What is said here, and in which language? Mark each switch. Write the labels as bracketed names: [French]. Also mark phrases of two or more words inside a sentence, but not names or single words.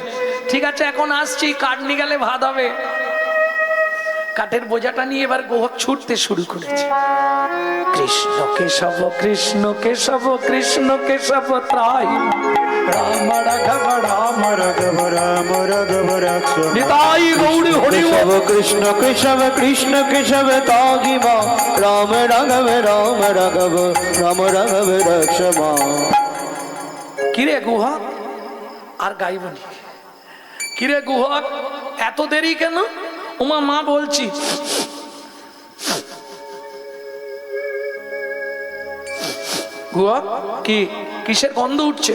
[Bangla] ঠিক আছে এখন আসছি, কাঠ নিয়ে গেলে ভাত হবে। কাঠের বোঝাটা নিয়ে এবার গুহক ছুটতে শুরু করেছে। [Sanskrit] कृष्ण केशव कृष्ण केशव कृष्ण केशव त्राहि, राम राघव राम राघव राम राघव राघव নিতাই গৌরী হরি केशव कृष्ण केशव कृष्ण केशव तागी माँ, राम राघव राम राघव राम राघव रक्षमा। [Bangla] কিরে গুহক, আর গাইবনি। কিরে গুহক এত দেরি কেন? উমা মা বলছি। গুহক কি কিসের গন্ধ উঠছে?